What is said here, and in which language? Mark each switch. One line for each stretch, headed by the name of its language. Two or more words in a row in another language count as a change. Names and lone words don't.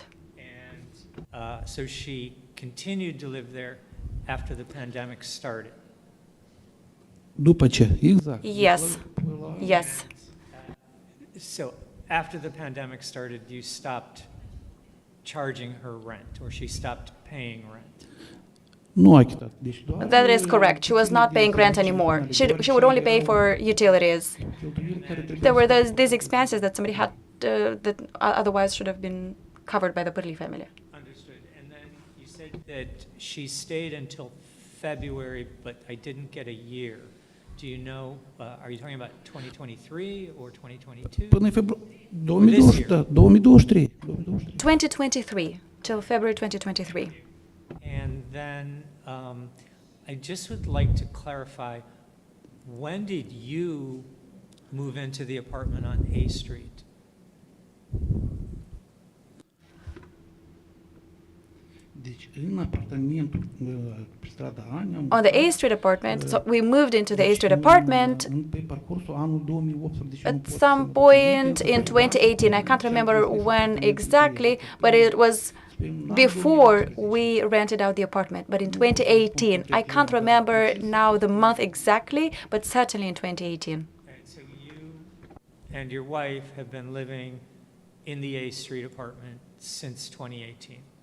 English: And so she continued to live there after the pandemic started? Yes. Yes. So after the pandemic started, you stopped charging her rent, or she stopped paying rent?
Romanian: Nu a achitat. Deci doar
English: That is correct. She was not paying rent anymore. She would only pay for utilities.
Romanian: cheltuieli care trebuiau
English: There were
Romanian: să-
English: these expenses that somebody had that otherwise should have been covered by the Pîrlii family. Understood. And then you said that she stayed until February, but I didn't get a year. Do you know, are you talking about 2023 or 2022?
Romanian: Până în februarie 2020, da, 2023.
English: 2023 till February 2023. And then I just would like to clarify, when did you move into the apartment on A Street?
Romanian: Deci în apartamentul pe strada Ani am
English: On the A Street apartment, so we moved into the A Street apartment
Romanian: pe parcursul anul 2018.
English: at some point in 2018. I can't remember when exactly, but it was before we rented out the apartment, but in 2018. I can't remember now the month exactly, but certainly in 2018. Okay, so you and your wife have been living in the A Street apartment since 2018,